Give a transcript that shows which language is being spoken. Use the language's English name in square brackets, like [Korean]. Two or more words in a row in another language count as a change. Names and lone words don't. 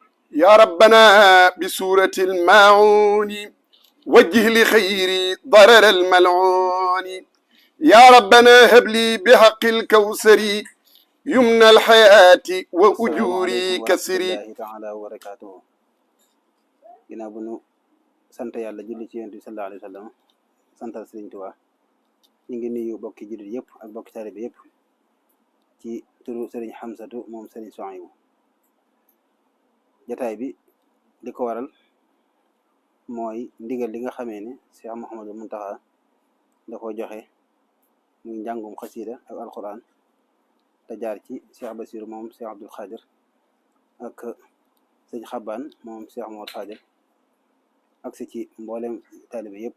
[Arabic] يا ربنا بسورة الماعون وجه لخيري ضرر الملعون. يا ربنا هب لي بحق الكوثر يمنى الحياة وأجوري كسري. السلام عليكم ورحمة الله تعالى وبركاته. [Wolof] ginnaaw bu nu sant yàlla julli ci yonent bi [Arabic] صلى الله عليه وسلم [Wolof] santal Sëriñ Tuubaa ñu ngi nuyu bokki jullit yëpp ak bokki taalibe yëpp ci turu Sëriñ Xamsatu moom Sëriñ Suhaybu. jataay bi li ko waral mooy ndigal li nga xamee ne Cheikh Mouhamadou Mountakha da ko joxe muy njàngum xasiida ak alquran te jaar ci Cheikh Bassirou moom Cheikh Abdoul Khadir ak sëñ Xabbaan moom Cheikh Mouhamadou Khadir ak si ci mboolem taalibe yëpp.